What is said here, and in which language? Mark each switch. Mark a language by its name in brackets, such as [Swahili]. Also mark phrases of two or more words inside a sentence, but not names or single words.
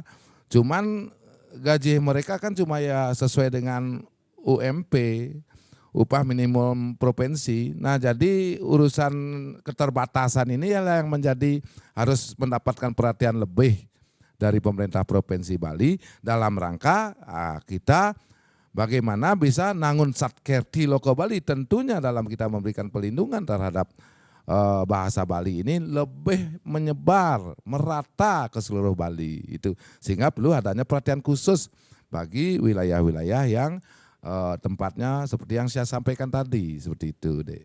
[Indonesian] Cuman gaji mereka kan cuma ya sesuai dengan UMP, upah minimum provinsi. Nah jadi urusan keterbatasan ini yang menjadi harus mendapatkan perhatian lebih dari pemerintah Provinsi Bali dalam rangka kita bagaimana bisa nangun satkerti loko Bali, tentunya dalam kita memberikan pelindungan terhadap bahasa Bali ini lebih menyebar, merata ke seluruh Bali itu. Sehingga perlu adanya perhatian khusus bagi wilayah-wilayah yang tempatnya seperti yang saya sampaikan tadi, seperti itu, Dek.